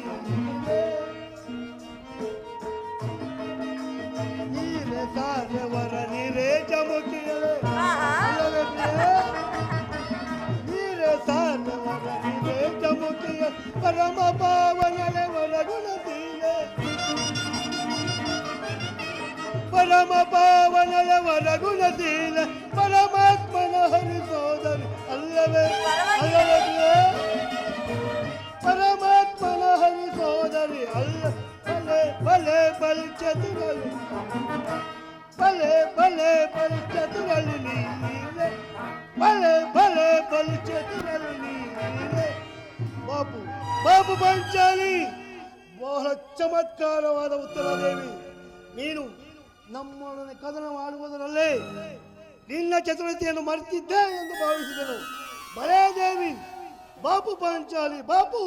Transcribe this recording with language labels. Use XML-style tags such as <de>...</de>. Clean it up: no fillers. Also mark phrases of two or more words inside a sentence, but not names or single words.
<kn>ನೀರೇ ಕಾರ್ಯವರ ನೀರೇ ಜಮುಕಿಯಲೇ ನೀರೇ ಕಾರ್ಯವರ ನೀರೇ ಜಮುಕಿಯ ಪರಮ ಪಾವನಲೆ ವರಗುಣತೀಲೆ ಪರಮ ಪಾವನಲೆ ವರಗುಣತೀಲ ಪರಮಾತ್ಮನ ಹರಿಸೋದರಿ ಅಲ್ಲವೇ ಅಲ್ಲವೇ ಪರಮಾತ್ಮನ ಹರಿಸೋದರಿ ಅಲ್ಲ ಬಲೆ ಬಲೆ ಬಲ್ ಚತುರಲು ಬಲೆ ಬಲೆ ಬಲ್ ಚತುರಲು ನೀನೆ ಬಲೆ ಬಲೆ ಬಲ್ ಚತುರಲು ನೀನೆ ಬಾಪು ಬಾಪು ಪಾಂಚಾಲಿ ಬಹಳ ಚಮತ್ಕಾರವಾದ ಉತ್ತರ ದೇವಿ ನೀನು ನಮ್ಮೊಡನೆ ಕದನ ಮಾಡುವುದರಲ್ಲೇ ನಿನ್ನ ಚತುರತೆಯನ್ನು ಮರೆತಿದ್ದೆ ಎಂದು ಭಾವಿಸಿದನು ಬಲೇ ದೇವಿ ಬಾಪು ಪಾಂಚಾಲಿ ಬಾಪು</kn>